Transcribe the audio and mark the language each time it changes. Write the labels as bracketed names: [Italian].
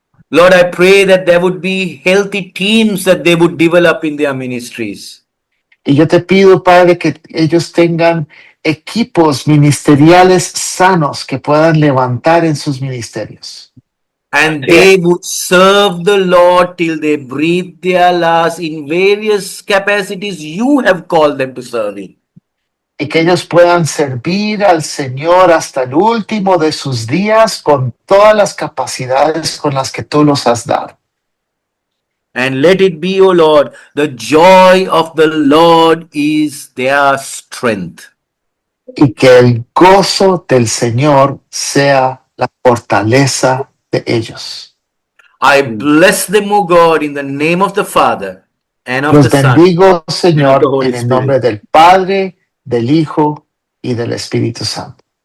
[English] Lord, I pray that there would be healthy teams that they would develop in their ministries. [Spanish] Y yo te pido, Padre, que ellos tengan equipos ministeriales sanos que puedan levantar en sus ministerios. [English] And they would serve the Lord till they breathe their last in various capacities you have called them to serve in. [Spanish] Y que ellos puedan servir al Señor hasta el último de sus días con todas las capacidades con las que tú los has dado. [English] And let it be, O Lord, the joy of the Lord is their strength. [Spanish] Y que el gozo del Señor sea la fortaleza de ellos. [English] I bless them, O God, in the name of the Father and of [Spanish] Los [English] the Son. [Spanish] bendigo, Señor, [English] the Holy [Spanish] en el nombre del Padre, del Hijo y del Espíritu Santo.